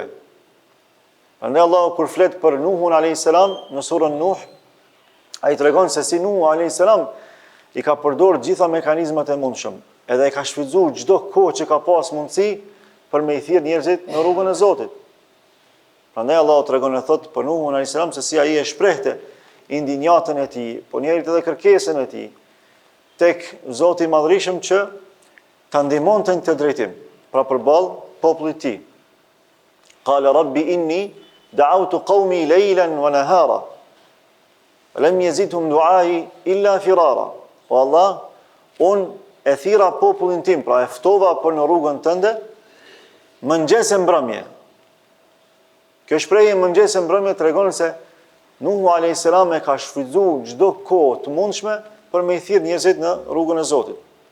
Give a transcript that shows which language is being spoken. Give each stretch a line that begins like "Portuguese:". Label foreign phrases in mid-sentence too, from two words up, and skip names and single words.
Albanian: Prandaj Allahu kur flet për Nuhun
Arabic: عليه السلام
Albanian: në surën Nuh, ai tregon se si Nuhu
Arabic: عليه السلام
Albanian: i ka përdorur gjitha mekanizmat e mundshëm, edhe e ka shfrytzuar çdo kohë që ka pas mundësi për me i thirr njerëzit në rrugën e Zotit. Prandaj Allahu tregon e thot për Nuhun
Arabic: عليه السلام
Albanian: se si ai e shprehte indinjatën e tij, po njerit edhe kërkesën e tij tek Zoti i Madhërisëm që ta ndihmonte në këtë drejtim, pra përballë popullit të tij.
Arabic: قال رب إني دعوت قومي ليلا ونهارا فلم يزدهم دعائي إلا فرارا.
Albanian: O Allah, unë e thira popullin tim, pra e ftova për në rrugën tënde mëngjes e mbrëmje. Kjo shprehje mëngjes e mbrëmje tregon se Nuhu
Arabic: عليه السلام
Albanian: e ka shfrytzuar çdo kohë të mundshme për me i thirr njerëzit në rrugën e Zotit.